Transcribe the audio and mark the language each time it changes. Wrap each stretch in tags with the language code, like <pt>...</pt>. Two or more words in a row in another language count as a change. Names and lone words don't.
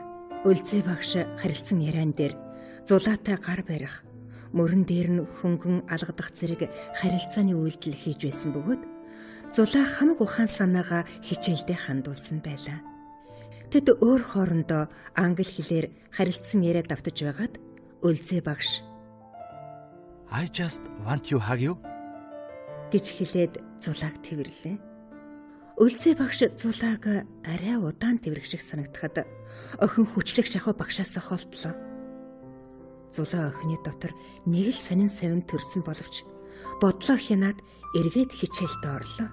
<mn>Үлзий багш харилцсан яриан дээр Зулаатай гар барих, мөрөн дээр нь хөнгөн алгадах зэрэг харилцааны үйлдэл хийж байсан бөгөөд Зулаа хамаг ухаан санаагаа хичээлдээ хандуулсан байлаа. Тэд өөр хоорондоо англи хэлээр харилцсан яриад давтаж байгаад Үлзий багш</mn> <en>I just want you hug you</en> <mn>гэж хэлээд Зулааг тэвэрлээ. Үлзий багш Зулааг арай удаан тэврэх шиг санагдахад охин хүчлэг шахуу багшаас холдлоо. Зулаа охины дотор нэг л сонин совин төрсөн боловч бодлоо хянаад эргээд хичээлд орлоо.</mn>